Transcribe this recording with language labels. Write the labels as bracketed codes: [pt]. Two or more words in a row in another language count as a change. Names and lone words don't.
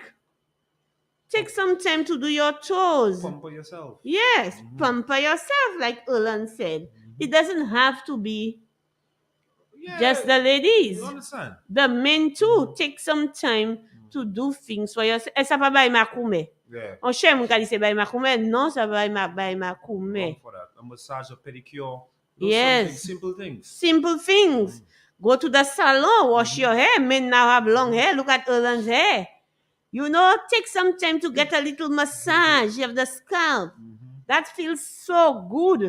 [en] Take some time to do your toes. Pamper yourself. Yes, pamper yourself, like Erlan said. It doesn't have to be just the ladies. You understand? The men too take some time to do things for yourself. [acf] Et ça pas bay makoume. [en] Yeah. [acf] On cherche moun ka di se bay makoume. Non, ça bay makoume. [en] Wrong for that. A massage, a pedicure. Those Yes. simple things. Simple things. Go to the salon, wash your hair. Men now have long hair. Look at Erlan's hair. Take some time to get a little massage of the scalp. That feels so good.